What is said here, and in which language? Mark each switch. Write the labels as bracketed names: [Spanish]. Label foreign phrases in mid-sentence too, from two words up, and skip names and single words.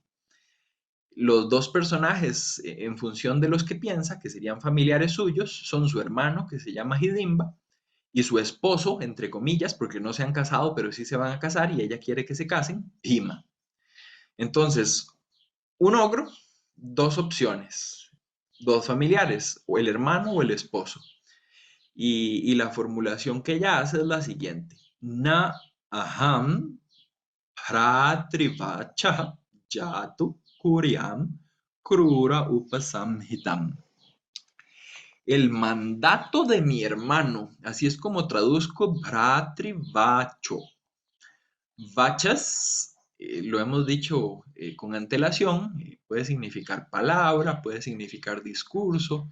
[Spanish] Los dos personajes, en función de los que piensa, que serían familiares suyos, son su hermano, que se llama Hidimba, y su esposo, entre comillas, porque no se han casado, pero sí se van a casar y ella quiere que se casen, Bhima. Entonces, un ogro, dos opciones, dos familiares, o el hermano o el esposo. Y la formulación que ella hace es la siguiente. [Sanskrit] Na aham pratrivacha yatu kuryam krura upasamhitam. [Spanish] El mandato de mi hermano, así es como traduzco Bhatrivacho. Vachas, lo hemos dicho con antelación, puede significar palabra, puede significar discurso.